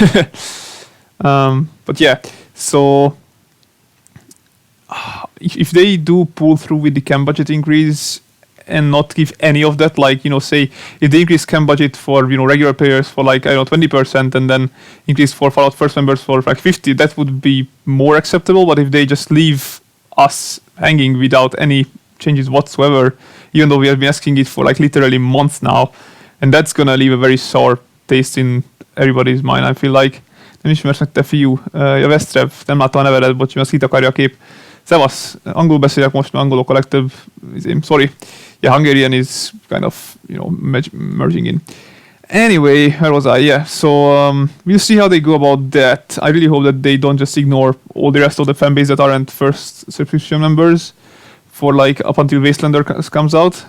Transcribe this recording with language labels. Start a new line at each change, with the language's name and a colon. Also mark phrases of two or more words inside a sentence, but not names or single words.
English: But yeah, so if they do pull through with the chem budget increase and not give any of that, like, say if they increase chem budget for, regular players for like, 20%, and then increase for Fallout First members for like 50, that would be more acceptable. But if they just leave us hanging without any changes whatsoever, even though we have been asking it for like literally months now, and that's gonna leave a very sour taste in everybody's mind. I feel like.
Hungarian: Nem ismersz meg, te fiú. Ja, Vesztrev, nem látta a nevedet, bocs, mert azt kitakarja a kép. Szevasz, angol beszélek most, mert angolok a legtöbb.
English: Sorry. Yeah, Hungarian is kind of, merging in. Anyway, where was I? Yeah, so we'll see how they go about that. I really hope that they don't just ignore all the rest of the fan base that aren't first subscription members for like up until Wastelander comes out.